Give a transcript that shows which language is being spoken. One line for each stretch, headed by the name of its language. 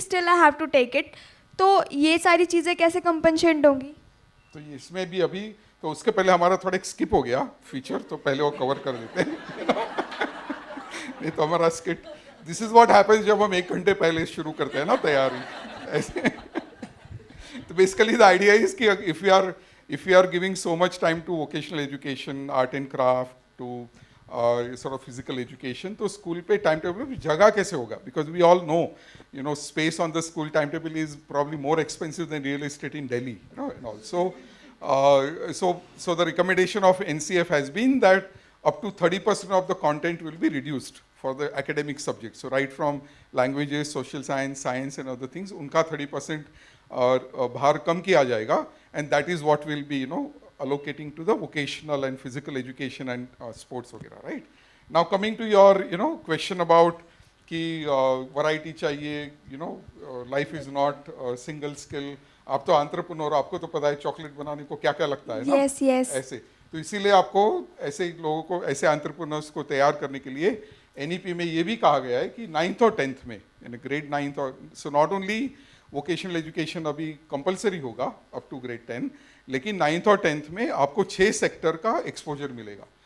English: Still I have to take it.
Hindi: तो ये सारी चीज़ें कैसे कंपनसेट होंगी? तो इसमें भी अभी, तो उसके पहले हमारा थोड़ा एक स्किप हो गया फीचर, तो पहले वो कवर कर देते हैं. नहीं तो हमारा skit,
English: this is what happens
Hindi: जब हम 1 घंटे पहले शुरू करते हैं ना तैयारी ऐसे.
English: तो basically the idea is कि if you are giving so much time to vocational education, art and craft, to sort of physical education,
Hindi: तो स्कूल पे टाइम टेबल जगह कैसे होगा?
English: Because we all know, space on the school timetable is probably more expensive than real estate in Delhi, and also. So the recommendation of NCF has been that up to 30% of the content will be reduced for the academic subjects. So right from languages, social science and other things,
Hindi: उनका 30% भार कम किया जाएगा,
English: and that is what will be allocating to the vocational and physical education and sports वगैरह, right? Now coming to your question about कि variety चाहिए, life is not a single skill.
Hindi: आप तो entrepreneur, आपको तो पता है चॉकलेट बनाने को क्या क्या लगता है ना.
English: Yes, yes.
Hindi: ऐसे तो इसीलिए आपको ऐसे लोगों को, ऐसे एंटरप्रेन्योर्स को तैयार करने के लिए NEP में ये भी कहा गया है कि 9th और 10th में, यानी ग्रेड 9th और,
English: so not only vocational education अभी compulsory होगा up to grade 10,
Hindi: लेकिन 9th और 10th में आपको 6 सेक्टर का एक्सपोजर मिलेगा.